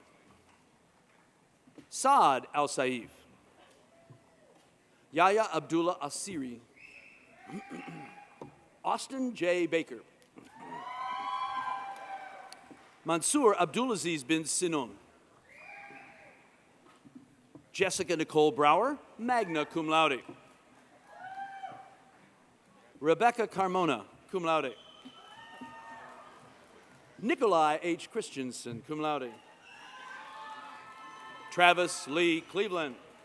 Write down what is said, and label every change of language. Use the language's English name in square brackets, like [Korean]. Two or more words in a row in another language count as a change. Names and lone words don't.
[English] Saad Al-Saif. Yahya Abdullah Asiri. Austin J. Baker. Mansour Abdulaziz bin Sinon. Jessica Nicole Brower, [Latin] magna cum laude. [English] Rebecca Carmona, [Latin] cum laude. [English] Nikolai H. Christensen, [Latin] cum laude. [English] Travis Lee Cleveland.